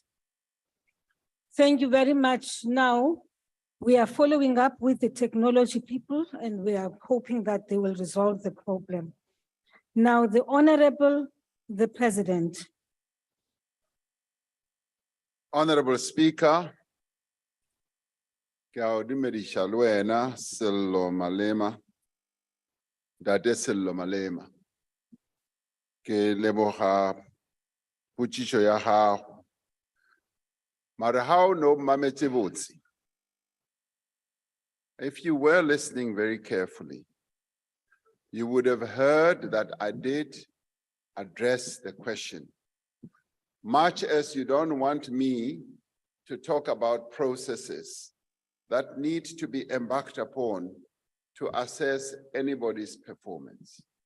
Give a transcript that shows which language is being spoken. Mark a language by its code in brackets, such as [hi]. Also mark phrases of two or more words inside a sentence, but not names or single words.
[en] Thank you very much. Now, we are following up with the technology people and we are hoping that they will resolve the problem. Now, the Honorable, the President. Honorable Speaker, [nso] ke a o dumediša le wena Sello Malema, Ntate Sello Malema. Ke leboga potšišo ya gago. Mara ha o no mametse botse. [en] If you were listening very carefully, you would have heard that I did address the question. Much as you don't want me to talk about processes that need to be embarked upon to assess anybody's performance.